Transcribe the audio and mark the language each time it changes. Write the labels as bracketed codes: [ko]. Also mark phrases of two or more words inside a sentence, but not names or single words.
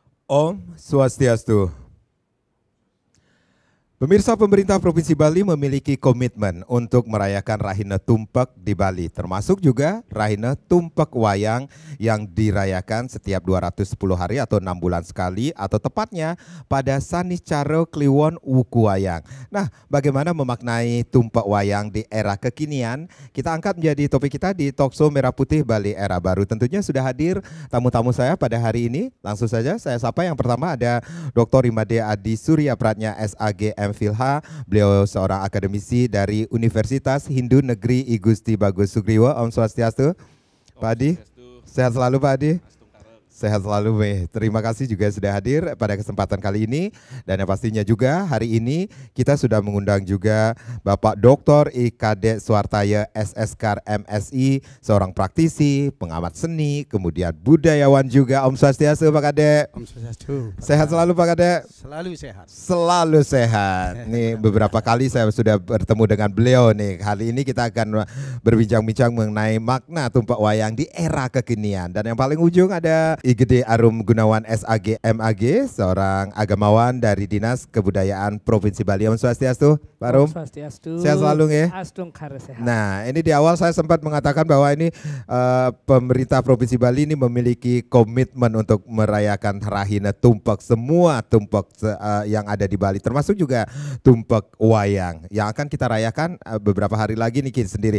[ban] Om Swastiastu. [id] Pemirsa, pemerintah Provinsi Bali memiliki komitmen untuk merayakan Rahina Tumpak di Bali, termasuk juga Rahina Tumpak Wayang yang dirayakan setiap 210 hari atau 6 bulan sekali, atau tepatnya pada Sanicaro Kliwon Wuku Wayang. Nah, bagaimana memaknai Tumpak Wayang di era kekinian? Kita angkat menjadi topik kita di Talkshow Merah Putih Bali Era Baru. Tentunya sudah hadir tamu-tamu saya pada hari ini. Langsung saja saya sapa. Yang pertama ada Dr. Imade Adi Surya Pratnya SAG Filha, beliau seorang akademisi dari Universitas Hindu Negeri I Gusti Bagus Sugriwo. [ban] Om Swastiastu. [id] Pak Adi, sehat selalu Pak Adi. Sehat selalu, Meh. Terima kasih juga sudah hadir pada kesempatan kali ini. Dan yang pastinya juga hari ini kita sudah mengundang juga Bapak Dr. IKD Suartaya SSK MSI, seorang praktisi, pengamat seni, kemudian budayawan juga. [ban] Om Swastiastu [id] Pak Kade. [ban] Om Swastiastu. [id] Sehat selalu Pak Kade. Selalu sehat. Selalu sehat. Nih beberapa kali saya sudah bertemu dengan beliau nih. Kali ini kita akan berbincang-bincang mengenai makna Tumpak Wayang di era kekinian. Dan yang paling ujung ada Gede Arum Gunawan SAG MAG, seorang agamawan dari Dinas Kebudayaan Provinsi Bali. [ban] Om Swastiastu, [id] Pak Arum. Swastiastu. Sehat selalu ya. Sehat. Nah, ini di awal saya sempat mengatakan bahwa ini pemerintah Provinsi Bali ini memiliki komitmen untuk merayakan Rahina Tumpak, semua tumpak yang ada di Bali, termasuk juga Tumpak Wayang yang akan kita rayakan beberapa hari lagi nih kita sendiri.